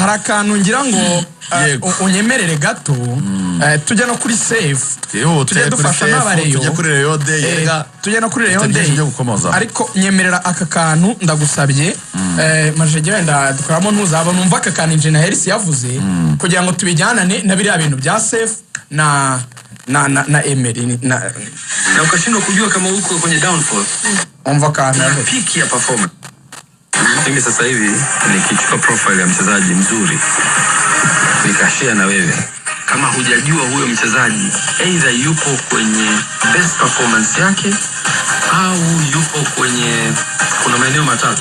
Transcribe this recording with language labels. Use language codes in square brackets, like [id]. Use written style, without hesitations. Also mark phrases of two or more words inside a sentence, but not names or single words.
[rw] hari akantu ngira ngo unyemerere gato tujya no kuri save tujya dufasha n'abareyo tujya kuri Reyo Day tujya no kuri Reyo Day ariko nyemerera aka kantu ndagusabye majeje wenda dukoramo ntuzaba numva aka kantu Engineer Hersi yavuze kugira ngo tubijyanane na biriya bintu bya save na Emery [sw] na ukashindwa kujua kama uko kwenye downfall [rw] umva kantu [en] peak ya performance. [sw] Mimi sasa hivi nikichukua profile ya mchezaji mzuri nikashare na wewe, kama hujajua huyo mchezaji either yupo kwenye [en] best performance [sw] yake au yupo kwenye, kuna maeneo matatu.